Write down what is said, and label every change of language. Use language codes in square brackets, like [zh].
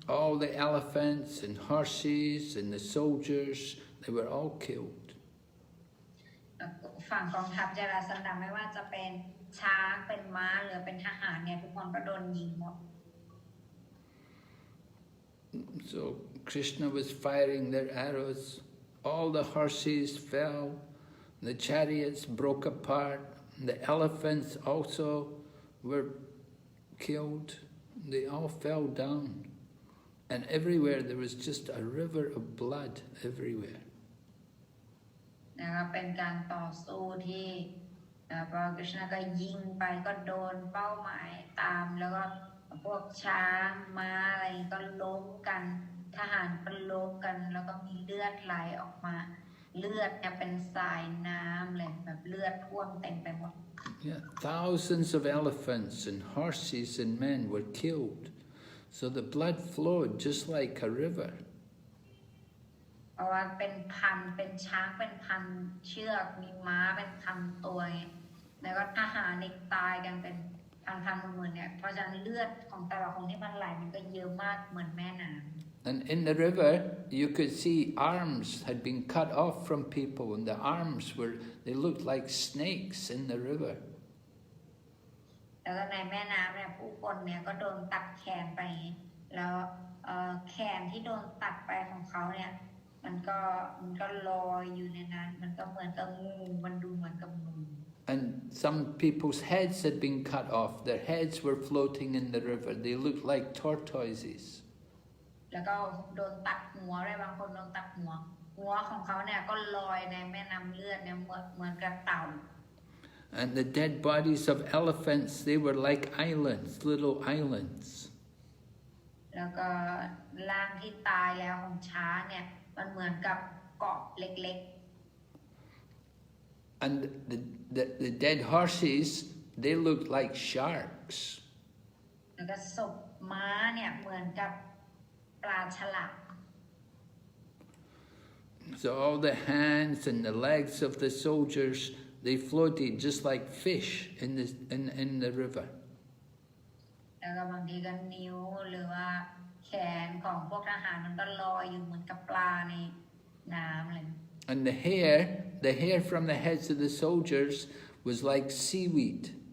[en] All the elephants and horses and the soldiers, they were all killed. [th] ฝั่งกองทัพจาราสันดาไม่ว่าจะเป็นช้างเป็นม้าหรือเป็นทหารเนี่ยทุกคนก็โดนยิงหมด [en] So Krishna was firing their arrows. All the horses fell. The chariots broke apart. The elephants also were killed. They all fell down. And everywhere there was just a river of blood everywhere. [th] นะครับเป็นการต่อสู้ที่พระกฤษณะก็ยิงไปก็โดนเป้าหมายตามแล้วก็พวกช้างม้าอะไรก็ล้มกันทหารก็ล้มกันแล้วก็มีเลือดไหลออกมาเลือดเนี่ยเป็นสายน้ำเลยแบบเลือดท่วมเต็มไปหมด [en] Yeah, thousands of elephants and horses and men were killed. So the blood flowed just like a river. [th] เพราะว่าเป็นพันเป็นช้างเป็นพันเชือกมีม้าเป็นพันตัวแล้วก็ทหารเด็กตายกันเป็นพันหมื่นเนี่ยเพราะฉะนั้นเลือดของแต่ละคนที่มันไหลมันก็เยอะมากเหมือนแม่น้ำ [en] And in the river, you could see arms had been cut off from people, and the arms they looked like snakes in the river. [th] แล้วก็ในแม่น้ำเนี่ยผู้คนเนี่ยก็โดนตัดแขนไปแล้วแขนที่โดนตัดไปของเขาเนี่ยมันก็ลอยอยู่ในนั้นมันก็เหมือนกับงูมันดูเหมือนกับงู [en] And some people's heads had been cut off. Their heads were floating in the river. They looked like tortoises. [th] แล้วก็โดนตัดหัวเลยบางคนโดนตัดหัวของเขาเนี่ยก็ลอยในแม่น้ำเลือดเนี่ยเหมือนกับเต่า [en] And the dead bodies of elephants, they were like islands, little islands. [th] แล้วก็ร่างที่ตายแล้วของช้างเนี่ยมันเหมือนกับเกาะเล็ก [en] And the dead horses, they looked like sharks. [th] แล้วก็ศพม้าเนี่ยเหมือนกับปลาฉลาม [en] So all the hands and the legs of the soldiers, they floated just like fish in the river. [th] แล้วก็บางทีก็นิ้วหรือว่าแขนของพวกทหารมันก็ลอยอยู่เหมือนกับปลาในน้ำเลย [en] And the hair from the heads of the soldiers was like seaweed.